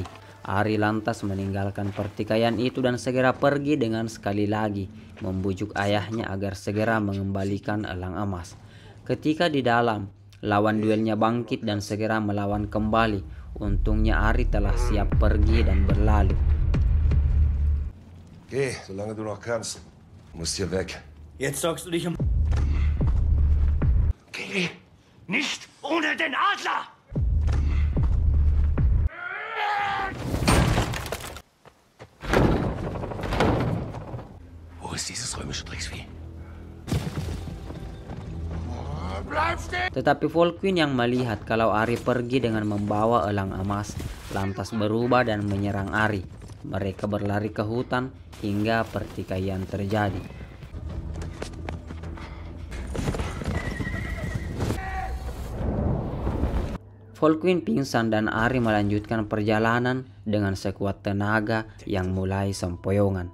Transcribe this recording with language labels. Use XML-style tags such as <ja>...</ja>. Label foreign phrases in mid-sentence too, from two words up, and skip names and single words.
<id>Ari lantas meninggalkan pertikaian itu dan segera pergi dengan sekali lagi membujuk ayahnya agar segera mengembalikan elang emas. Ketika di dalam, lawan duelnya bangkit dan segera melawan kembali. Untungnya Ari telah siap pergi dan berlalu.</id> <de>Geh, solange du noch kannst. Musst hier weg. Jetzt sorgst du dich um... Geh! Nicht ohne den Adler! Wo ist dieses römische Drecksvieh?</de> <id>Tetapi Volkwin yang melihat kalau Ari pergi dengan membawa elang emas, lantas berubah dan menyerang Ari. Mereka berlari ke hutan hingga pertikaian terjadi. Volkwin pingsan dan Ari melanjutkan perjalanan dengan sekuat tenaga yang mulai sempoyongan.</id>